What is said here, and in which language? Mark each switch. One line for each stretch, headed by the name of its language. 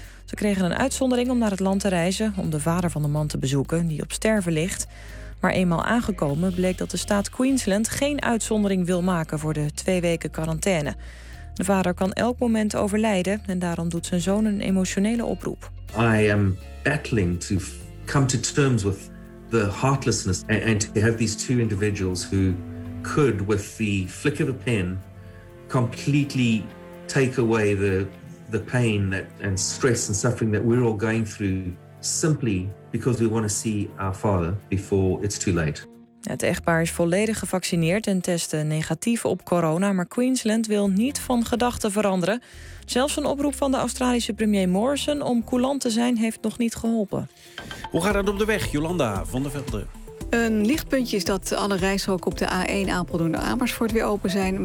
Dutch: Ze kregen een uitzondering om naar het land te reizen om de vader van de man te bezoeken die op sterven ligt. Maar eenmaal aangekomen bleek dat de staat Queensland geen uitzondering wil maken voor de 2 weken quarantaine. De vader kan elk moment overlijden en daarom doet zijn zoon een emotionele oproep.
English: I am battling to come to terms with the heartlessness and to have these two individuals who could with the flick of a pen completely take away the pain that and stress and suffering that we're all going through simply because we want to see our father before it's too late.
Dutch: Het echtpaar is volledig gevaccineerd en testte negatief op corona, maar Queensland wil niet van gedachten veranderen. Zelfs een oproep van de Australische premier Morrison om coulant te zijn heeft nog niet geholpen. Hoe gaat het op de weg, Jolanda van der Velde? Een lichtpuntje is dat alle rijstroken op de A1 Apeldoorn en Amersfoort weer open zijn.